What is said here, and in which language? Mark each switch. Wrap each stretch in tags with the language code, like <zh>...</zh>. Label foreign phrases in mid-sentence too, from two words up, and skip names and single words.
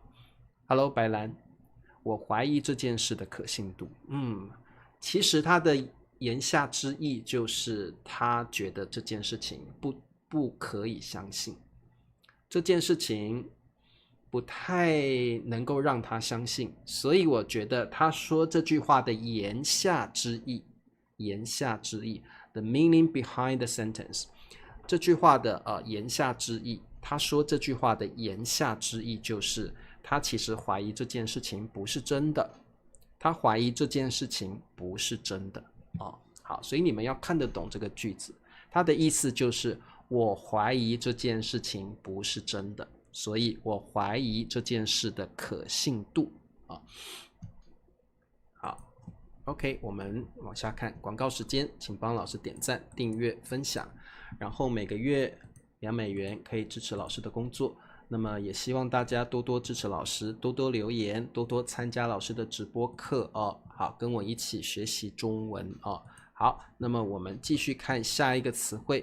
<zh>Hello 白蘭，我懷疑這件事的可信度其實他的言下之意就是他覺得這件事情不可以相信，這件事情不太能夠讓他相信，所以我覺得他說這句話的言下之意</zh> <en>the meaning behind the sentence，</en> <zh>這句話的言下之意，他說這句話的言下之意就是他其實懷疑這件事情不是真的，他懷疑這件事情不是真的好，所以你們要看得懂這個句子，它的意思就是我懷疑這件事情不是真的，所以我懷疑這件事的可信度好 ，OK，我們往下看廣告時間，請幫老師點讚、訂閱、分享，然後每個月$2可以支持老師的工作。那麼也希望大家多多支持老師，多多留言，多多參加老師的直播課好，跟我一起學習中文好，那麼我們繼續看下一個詞彙。</zh>